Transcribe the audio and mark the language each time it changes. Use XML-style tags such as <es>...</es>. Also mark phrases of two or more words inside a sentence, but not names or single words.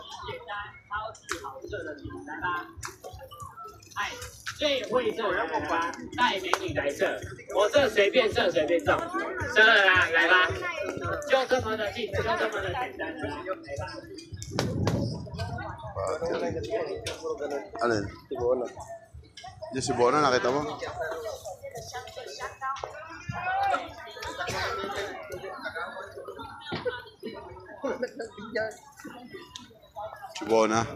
<zh>最会做人物吧，带美女来这，我这随便射随便中，射了啦，来吧，就这么的近，就这么的简单，来吧。</zh> <tl>Alin? Yung si Bona, nakita mo? Si Bona.</tl>